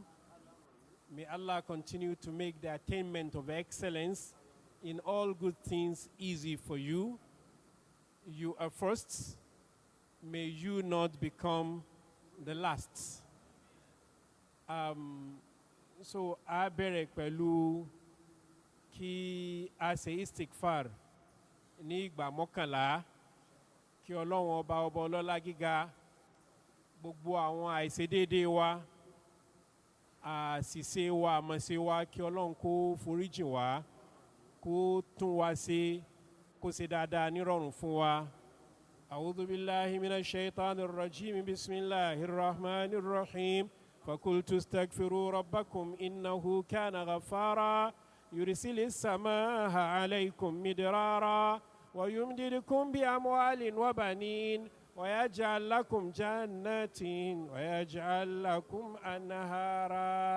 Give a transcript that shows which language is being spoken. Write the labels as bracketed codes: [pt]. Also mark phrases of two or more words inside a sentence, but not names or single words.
[en] May Allah continue to make the attainment of excellence in all good things easy for you. You are first. May you not become the last. [yo] So a bẹ̀rẹ̀ pẹ̀lú kí a ṣe istikfar ní ìgbà mọ́kànlá kí Ọlọ́run ọba ọlọ́lá gíga gbogbo àwọn àìṣedéédéé wa àṣìṣe wa àmọ̀ṣe wa kí Ọlọ́run kó foríjìn wá kó tún wa ṣe kó ṣe dáadáa nírọ̀rùn fún wa. [ar] أعوذ بالله من الشيطان الرجيم. بسم الله الرحمن الرحيم. فقلت استغفروا ربكم إنه كان غفارا يرسل السماء عليكم مدرارا ويمددكم بأموال وبنين ويجعل لكم جنات ويجعل لكم أنهارا